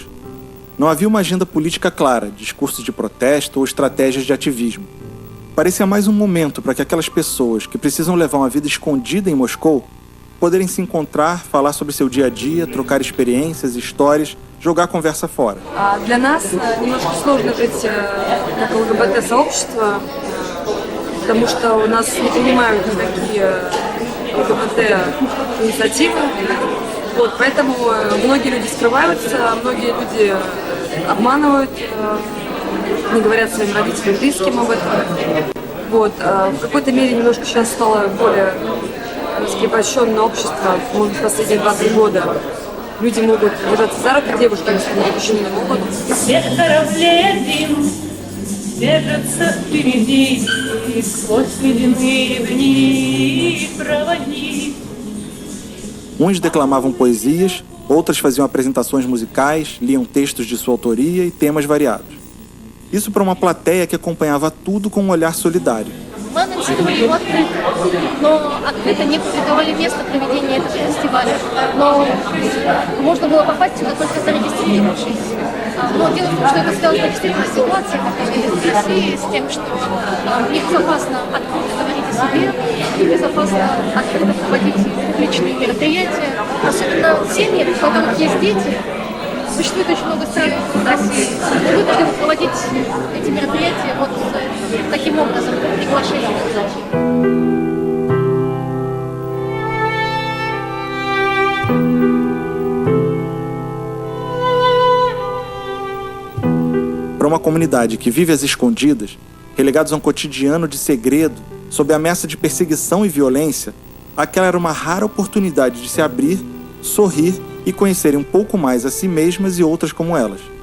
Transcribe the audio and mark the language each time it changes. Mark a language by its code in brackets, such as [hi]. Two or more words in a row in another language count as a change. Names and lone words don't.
[pt] Não havia uma agenda política clara, discursos de protesto ou estratégias de ativismo. Parecia mais um momento para que aquelas pessoas que precisam levar uma vida escondida em Moscou poderem se encontrar, falar sobre seu dia a dia, trocar experiências, histórias, jogar a conversa fora. [ru] Для нас немножко сложно жить как ЛГБТ-сообщество, потому что у нас не принимают никакие ЛГБТ-инициативы. Вот, поэтому многие люди скрываются, многие люди обманывают, не говорят своим родителям, близким об этом. Вот, в какой-то мере немножко сейчас стало более раскрепощенное общество, может быть, последние 2-3 года. Люди могут держаться за руки, девушки, мужчины не могут. Свет кораблей один держится впереди, сквозь ледяные дни проводник. [pt] Uns declamavam poesias, outras faziam apresentações musicais, liam textos de sua autoria e temas variados. Isso para uma plateia que acompanhava tudo com um olhar solidário. [ru] Мы анонсировали его открыто, но открыто не публиковали место проведения этого фестиваля. Но можно было попасть сюда только зарегистрировавшись. Но дело в том, что это связана действительно ситуация, как в России, с тем, что небезопасно открыто говорить о себе, небезопасно открыто проводить публичные мероприятия. Особенно семьи, у которых есть дети. Существует очень много стран в России, вынуждены проводить эти мероприятия вот таким образом, приглашением удачи. [pt] Para uma comunidade que vive às escondidas, relegados a um cotidiano de segredo, sob a ameaça de perseguição e violência, aquela era uma rara oportunidade de se abrir, sorrir e conhecerem um pouco mais a si mesmas e outras como elas.